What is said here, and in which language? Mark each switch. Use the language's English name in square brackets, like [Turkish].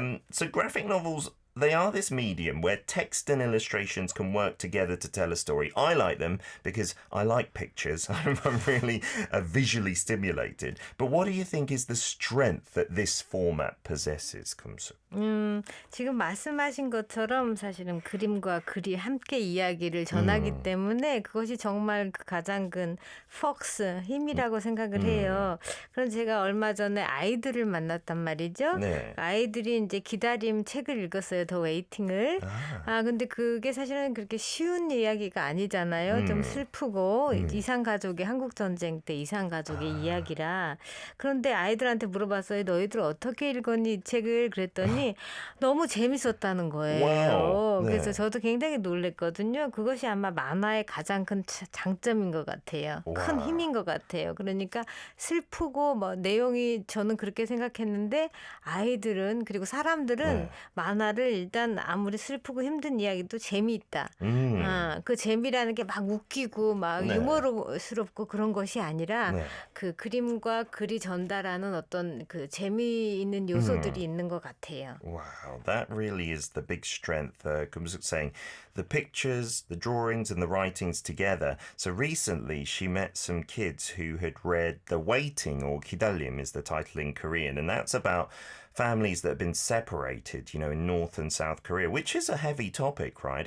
[English] So graphic novels, they are this medium where text and illustrations can work together to tell a story. I like them because I like pictures. I'm really visually stimulated. But what do you think is the strength that this format possesses, Kumsu? [Korean] 지금 말씀하신 것처럼 사실은 그림과 글이 함께 이야기를 전하기 때문에 그것이 정말 그 가장 큰 폭스 힘이라고 생각을 해요. 그럼 제가 얼마 전에 아이들을 만났단 말이죠. 네. 아이들이 이제 기다림 책을 읽었어요. 더 웨이팅을. 아, 근데 그게 사실은 그렇게 쉬운 이야기가 아니잖아요. 좀 슬프고 이산 가족의 한국 전쟁 때 이산 가족의 이야기라. 그런데 아이들한테 물어봤어요. 너희들 어떻게 읽었니 이 책을? 그랬더니 너무 재밌었다는 거예요. 와우. 네. 그래서 저도 굉장히 놀랬거든요. 그것이 아마 만화의 가장 큰 장점인 것 같아요. 큰 와. 힘인 것 같아요. 그러니까 슬프고 내용이 저는 그렇게 생각했는데 아이들은 그리고 사람들은 네. 만화를 일단 아무리 슬프고 힘든 이야기도 재미있다. 음. 그 재미라는 게 막 웃기고 막 네. 유머스럽고 그런 것이 아니라 네. 그 그림과 글이 전달하는 어떤 그 재미있는 요소들이 있는 것 같아요. [English] Wow, that really is the big strength. Kumsuk saying the pictures, the drawings, and the writings together. So recently, she met some kids who had read The Waiting, or Kidalim is the title in Korean, and that's about families that have been separated, you know, in North and South Korea, which is a heavy topic, right?